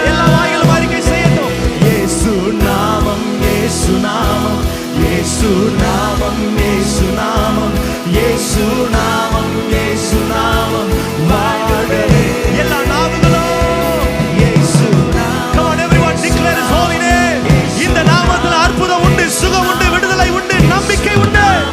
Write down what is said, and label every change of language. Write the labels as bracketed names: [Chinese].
[Tamil] எல்லா வாயிலும் அறிக்கை செய்யட்டும். இயேசு நாமம் இயேசு நாமம் இயேசு நாமம் இயேசு நாமம் இயேசு நாமம் இயேசு நாமம் வாழ்கவே. எல்லா நாமங்களும் இயேசு நாமம். [English] Come on everyone, declare his holy name. [Tamil] இந்த நாமத்தில் அற்புதம் உண்டு, சுகம் உண்டு, விடுதலை உண்டு, நம்பிக்கை உண்டு.